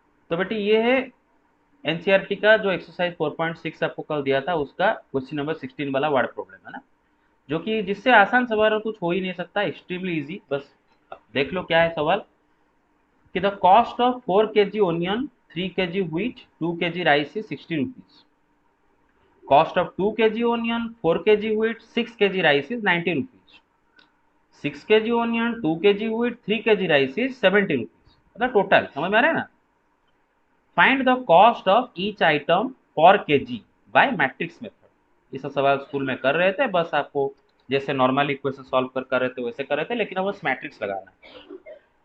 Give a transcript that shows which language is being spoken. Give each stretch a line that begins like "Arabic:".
Hindi: तो बेटे ये है एनसीईआरटी का जो एक्सरसाइज 4.6 आपको कल दिया था, उसका क्वेश्चन नंबर 16 वाला वर्ड प्रॉब्लम है ना, जो कि जिससे आसान सवाल और कुछ हो ही नहीं सकता,
English: Extremely easy.
Hindi: बस देख लो क्या है सवाल, कि
English: The cost of 4 kg onion, 3 kg wheat, 2 kg rice is 60 rupees. Cost of 2 kg onion, 4 kg wheat, 6 kg rice is 90 rupees. 6 kg onion, 2 kg wheat, 3 kg rice is 70 rupees.
Hindi: मतलब total समझ में आ रहा है ना।
English: Find the cost of each item per KG by matrix method.
Hindi: इस सवाल school में कर रहे थे, बस आपको जैसे नॉर्मली इक्वेशन सॉल्व कर रहे थे वैसे कर रहे थे, लेकिन अब बस मैट्रिक्स लगाना है।